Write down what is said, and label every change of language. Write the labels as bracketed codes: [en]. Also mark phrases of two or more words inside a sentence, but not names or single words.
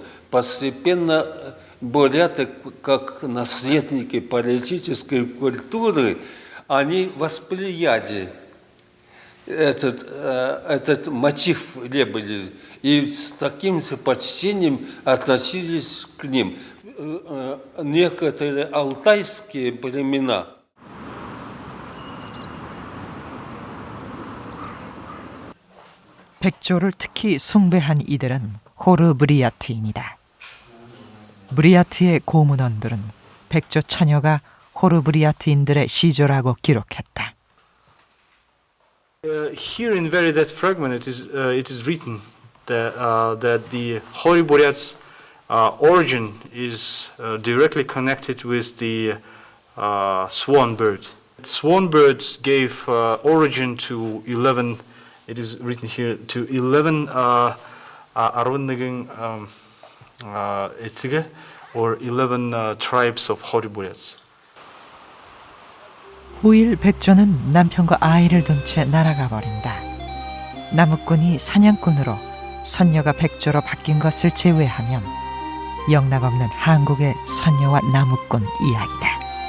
[ru] Постепенно буряты, как наследники палеолитической культуры, они восприяли этот мотив лебедей и с таким же почтением относились к ним. Некоторые алтайские племена [ko] 백조를 특히 숭배한 이들은 호르브리아트인이다. 브리아트의 고문원들은 백조 처녀가 호르브리아트인들의 시조라고 기록했다. [en] Here in very that fragment it is written that the Holy Boreats origin is directly connected with the swan bird. Swan bird gave origin to 11. It is written here to 11 or 11 tribes of Holy Boreats. [ko] 후일 백조는 남편과 아이를 둔 채 날아가 버린다. 나무꾼이 사냥꾼으로, 선녀가 백조로 바뀐 것을 제외하면 영락없는 한국의 선녀와 나무꾼 이야기다.